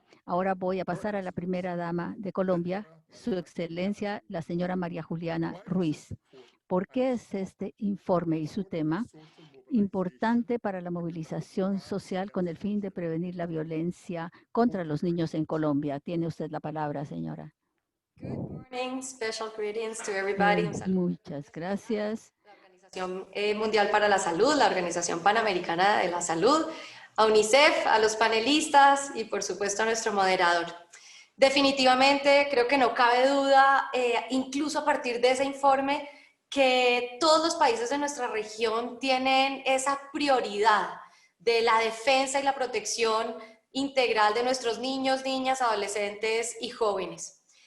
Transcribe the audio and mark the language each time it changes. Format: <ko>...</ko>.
<es>Ahora voy a pasar a la primera dama de Colombia, Su Excelencia, la señora María Juliana Ruiz. ¿Por qué es este informe y su tema importante para la movilización social con el fin de prevenir la violencia contra los niños en Colombia? Tiene usted la palabra, señora.</es> <en>Good morning, special greetings to everybody.</en> <es>Muchas gracias. La Organización Mundial para la Salud, la Organización Panamericana de la Salud, a UNICEF, a los panelistas y por supuesto a nuestro moderador. Definitivamente creo que no cabe duda, incluso a partir de ese informe, que todos los países de nuestra región tienen esa prioridad de la defensa y la protección integral de nuestros niños, niñas, adolescentes y jóvenes.</es>